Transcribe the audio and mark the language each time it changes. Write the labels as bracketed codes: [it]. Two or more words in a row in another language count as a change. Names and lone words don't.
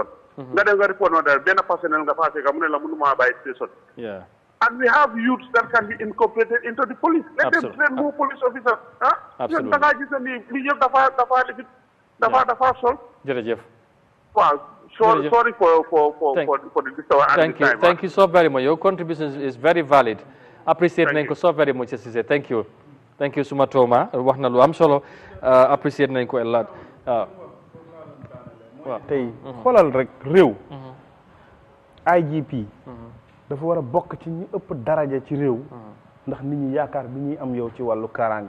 [wo] nga dem nga report no dara benn personnel nga faa fekk mu ne la mënuma bàyyi station. [en] And we have youths that can be incorporated into the police. Let them train more police officers. Absolutely. [wo] Da ngaa gis ne nii lii yëpp dafa sol. jërëjëf. waaw. [en] Sorry for the disturbance. Thank you so very much. Your contribution is very valid. [wo] Appreciate nañ ko [en] so very much [wo] Cissé. [en] Thank you [wo] suma tooma wax na lu am solo appreciate nañ ko [en] a lot. [wo] waaw tey xoolal rek réew. IGP. dafa war a bokk ci ñi ëpp daraja ci réew. ndax nit ñi yaakaar bi ñuy am yow ci wàllu kaaraange.